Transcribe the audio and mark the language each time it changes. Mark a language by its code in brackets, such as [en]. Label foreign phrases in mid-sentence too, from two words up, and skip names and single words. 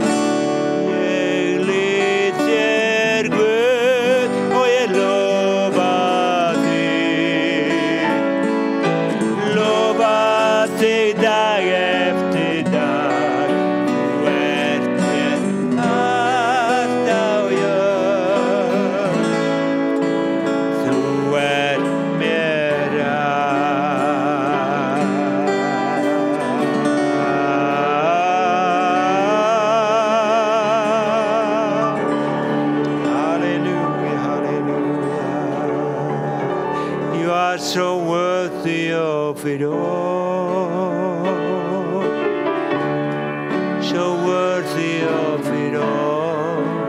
[is] Ég lít þér Guð og ég lofa þig dag eftir dag. Þú ert mér allt á jörð, þú ert mér allt. [en] Hallelujah, hallelujah. You are so worthy of it all, so worthy of it all.